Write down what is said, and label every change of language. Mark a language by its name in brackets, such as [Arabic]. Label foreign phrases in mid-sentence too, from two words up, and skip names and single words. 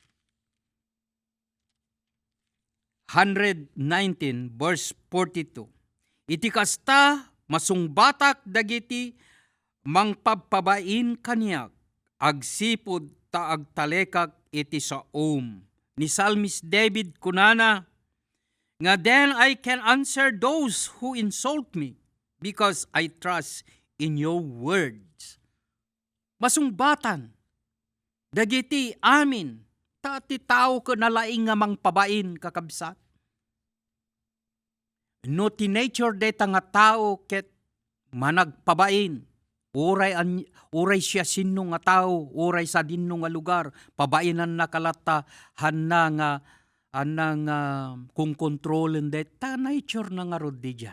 [Iloko] 119 verse 42. Iti kasta masungbatak dagiti mangpagpabain kaniyak, agsipod ta agtalekak iti saom. Ni Psalmist David kunana, nga [English] then I can answer those who insult me, because I trust in your words. [Iloko] Masungbatan, dagiti amin, ti tao ka nalaing nga mangpabain kakabsat. No ti nature deta nga tao ket managpabain. Uray siya sino nga tao, uray sa dinno nga lugar, pabainan na kalata, hanna nga kung kontrolen deta nature na nga rod di jay.